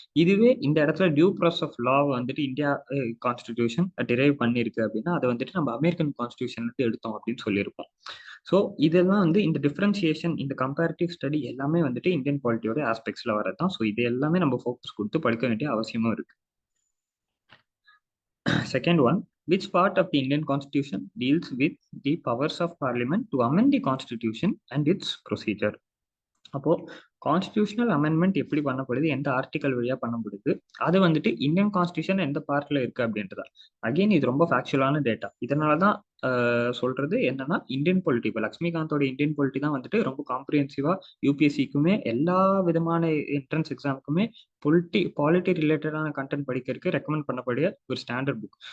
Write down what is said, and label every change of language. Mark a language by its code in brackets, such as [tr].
[ta] இதுவே இந்த இடத்துல டியூ ப்ராசஸ் ஆஃப் லா வந்துட்டு இந்தியா கான்ஸ்டிடியூஷன் டிரைவ் பண்ணிருக்கு அப்படின்னா அதை வந்துட்டு நம்ம அமெரிக்கன் கான்ஸ்டிடியூஷன்ல இருந்து எடுத்தோம் அப்படின்னு சொல்லியிருப்போம். ஸோ இதெல்லாம் வந்து இந்த டிஃபரன்சியேஷன், இந்த கம்பேரிட்டிவ் ஸ்டடி எல்லாமே வந்துட்டு இந்தியன் பாலிட்டியோட ஆஸ்பெக்ட்ஸ்ல வரதான். ஸோ இது எல்லாமே நம்ம ஃபோக்கஸ் கொடுத்து படிக்க வேண்டிய அவசியமும் இருக்கு. [en] Second one, which part of the Indian Constitution deals with the powers of Parliament to amend the Constitution and its procedure? [ta] அப்போ கான்ஸ்டிடியூஷனல் அமெண்ட்மெண்ட் எப்படி பண்ணப்படுது, எந்த ஆர்டிகல் வழியா பண்ணப்படுது, அது வந்துட்டு இந்தியன் கான்ஸ்டிடியூஷன் எந்த பார்ட்ல இருக்கு அப்படின்றதா. அகெயின் இது ரொம்ப ஃபேக்சுவலான டேட்டா. இதனாலதான் சொல்றது என்னன்னா, இந்தியன் பொலிட்டி, இப்போ லக்ஷ்மிகாந்தோட இந்தியன் பொலிட்டி தான் வந்துட்டு ரொம்ப காம்ப்ரிஹென்சிவா யூபிஎஸ்சிக்குமே எல்லா விதமான என்ட்ரன்ஸ் எக்ஸாமுக்குமே பாலிட்டி ரிலேட்டடான கண்டென்ட் படிக்கிறதுக்கு ரெக்கமெண்ட் பண்ணக்கூடிய ஒரு ஸ்டாண்டர்ட் புக்.